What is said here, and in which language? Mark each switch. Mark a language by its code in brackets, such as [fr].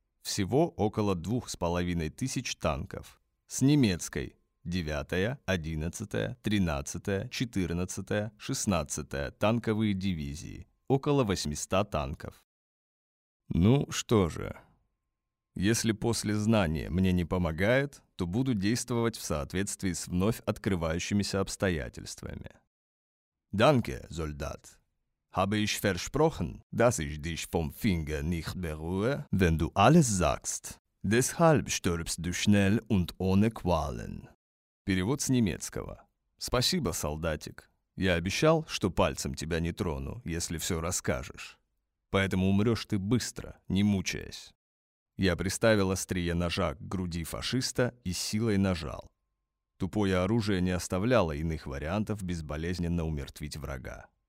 [ru] Всего около 2500 танков. С немецкой 9-я, 11-я, 13-я, 14-я, 16-я танковые дивизии. Около 800 танков. Ну что же, если после знания мне не помогает, то буду действовать в соответствии с вновь открывающимися обстоятельствами. [de] Danke, Soldat. Habe ich versprochen, dass ich dich vom Finger nicht berühre, wenn du alles sagst. Deshalb stirbst du schnell und ohne Qualen. [ru] Перевод с немецкого. Спасибо, солдатик. Я обещал, что пальцем тебя не трону, если все расскажешь. Поэтому умрешь ты быстро, не мучаясь. Я приставил острие ножа к груди фашиста и силой нажал. Тупое оружие не оставляло иных вариантов безболезненно умертвить врага.